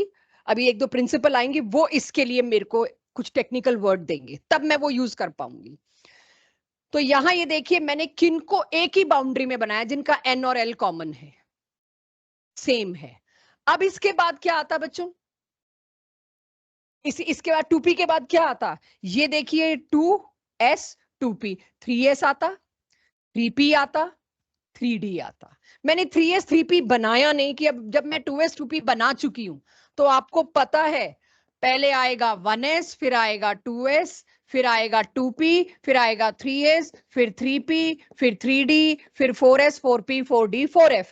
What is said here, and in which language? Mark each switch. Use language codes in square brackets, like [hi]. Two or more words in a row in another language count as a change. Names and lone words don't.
[hi] अभी एक दो प्रिंसिपल आएंगे, वो इसके लिए मेरे को कुछ [en] technical word [hi] देंगे, तब मैं वो यूज कर पाऊंगी। तो यहां ये देखिए मैंने किनको एक ही बाउंड्री में बनाया जिनका n और l कॉमन है, सेम है। अब इसके बाद क्या आता बच्चों, इसके बाद 2p के बाद क्या आता, ये देखिए 2s 2p, 3s आता, 3p आता, 3d आता। मैंने 3s 3p बनाया नहीं कि अब जब मैं 2s 2p बना चुकी हूं तो आपको पता है पहले आएगा 1s, फिर आएगा 2s, फिर आएगा 2p, फिर आएगा 3s, फिर 3p, फिर 3d, फिर 4s 4p 4d 4f।